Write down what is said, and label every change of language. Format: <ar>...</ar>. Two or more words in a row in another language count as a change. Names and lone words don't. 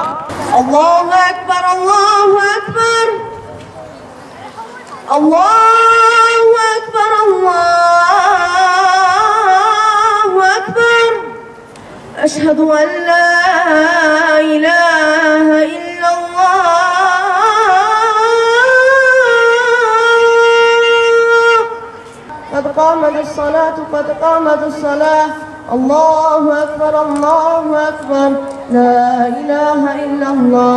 <ar>الله أكبر، الله أكبر. الله أكبر، الله أكبر. أشهد أن لا إله إلا الله. قد قامت الصلاة قد قامت الصلاة الله أكبر الله أكبر لا إله إلا الله.</ar>